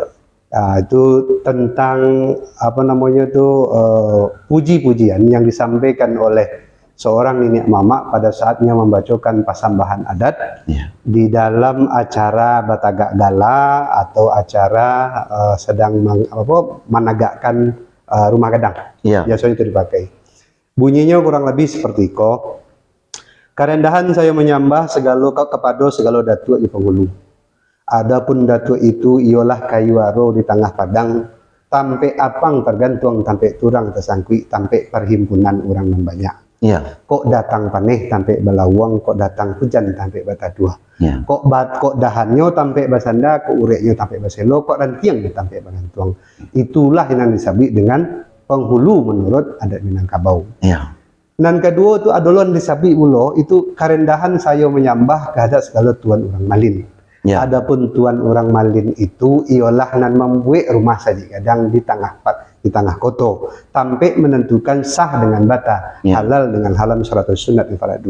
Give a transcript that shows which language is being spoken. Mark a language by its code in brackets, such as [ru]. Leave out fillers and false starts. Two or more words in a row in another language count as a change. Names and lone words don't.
[id] Itu tentang apa namanya itu puji-pujian yang disampaikan oleh seorang nenek mama pada saatnya membacakan pasambahan adat di dalam acara Batagak Gala atau acara sedang menegakkan rumah gadang. Biasanya itu dipakai. Bunyinya kurang lebih seperti ko. Karendahan saya menyembah segala kepada segala datuk di penghulu. Adapun datuk itu ialah kayu aro di tengah padang, [min] tampe apang tergantung, tampe turang tersangkui, [id] tampe perhimpunan orang yang banyak. [min] Kok datang paneh tampe belawang, kok datang hujan tampe batadua. Kok dahannya tampe basanda, kok ureknya tampe baselo, kok rantiangnya tampe bagantuang. [id] Itulah yang disebut dengan penghulu menurut adat Minangkabau. Dan kedua itu adalah disebut ulo itu karendahan saya menyembah kehadap segala tuan orang malin. Adapun tuan orang malin itu ialah nan membuat rumah saji gadang di tengah koto, sampai menentukan sah dengan bata, halal dengan halam syaratul sunat faradu.